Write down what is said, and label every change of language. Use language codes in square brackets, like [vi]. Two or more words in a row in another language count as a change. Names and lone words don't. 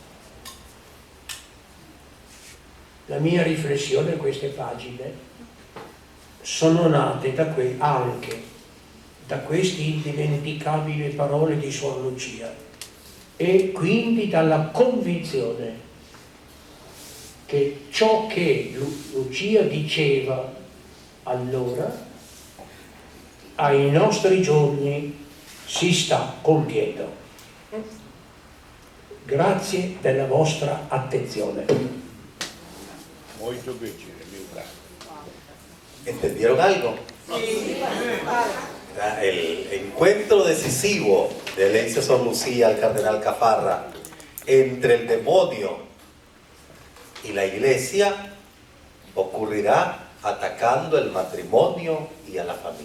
[it] La mia riflessione in queste pagine sono nate anche da queste indimenticabili parole di Suor Lucia e quindi dalla convinzione che ciò che Lucia diceva allora ai nostri giorni si sta compiendo. Grazie della vostra attenzione. Molto piacere, mio caro. [es] ¿Entendieron algo? El encuentro decisivo de Herencia Sor Lucía al cardenal Cafarra entre el demonio y la iglesia ocurrirá atacando el matrimonio y a la familia.